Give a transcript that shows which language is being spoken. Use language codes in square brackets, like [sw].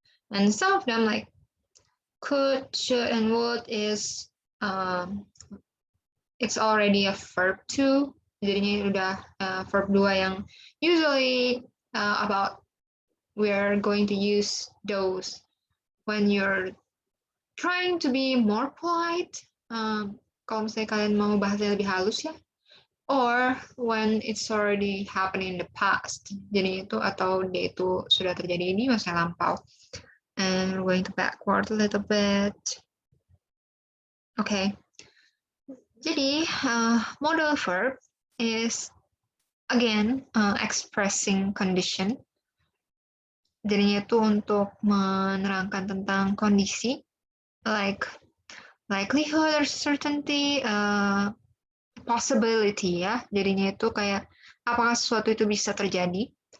[en] And some of them like could, should, and would is it's already a verb 2. [id] Jadinya udah verb 2 yang [en] usually about we're going to use those when you're trying to be more polite. [id] Kalau misalnya kalian mau bahasanya lebih halus ya. [en] Or when it's already happening in the past. [id] Jadi itu atau dia itu sudah terjadi di masa lampau. [en] And we're going to backward a little bit. Okay. [id] Jadi [en] modal verb is again expressing condition. [id] Jadinya itu untuk menerangkan tentang kondisi. Like [en] likelihood or certainty, possibility ya. [id] Jadinya itu kayak apakah sesuatu itu bisa terjadi.